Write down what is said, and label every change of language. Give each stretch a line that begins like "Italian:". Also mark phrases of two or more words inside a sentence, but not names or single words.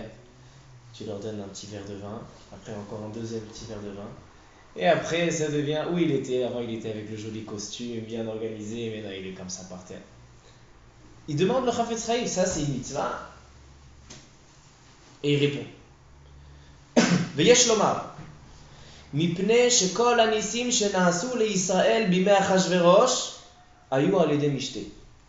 French: Tu leur donnes un petit verre de vin, après encore un deuxième petit verre de vin. Et après ça devient, où il était? Avant il était avec le joli costume, bien organisé, mais là il est comme ça par terre. Il demande le Chafetz Chaim, ça c'est une mitzvah? Et il répond.
Hebrew: ויש לומר. מפני שכל הניסים שנעשו לישראל בימי אחשוורוש היו על ידי משתה.
French: Il dit tous les nissim, les miracles,